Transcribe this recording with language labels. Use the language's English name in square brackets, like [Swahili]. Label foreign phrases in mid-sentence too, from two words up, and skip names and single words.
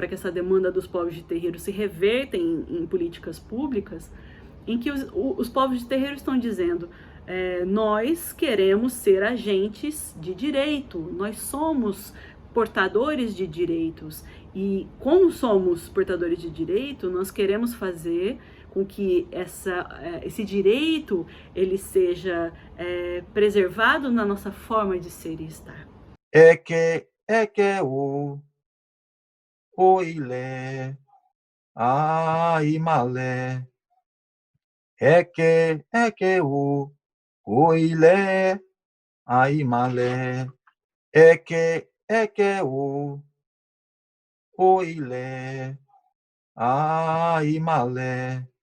[Portuguese] que essa demanda dos povos de terreiro se reverta em políticas públicas, em que os povos de terreiro estão dizendo: nós queremos ser agentes de direito, nós somos portadores de direitos, e como somos portadores de direito, nós queremos fazer com que esse direito ele seja preservado na nossa forma de ser e estar. [Yoruba] Eke o ilé, Aimale. Eke o ilé, Aimale. Eke o ilé, Aimale.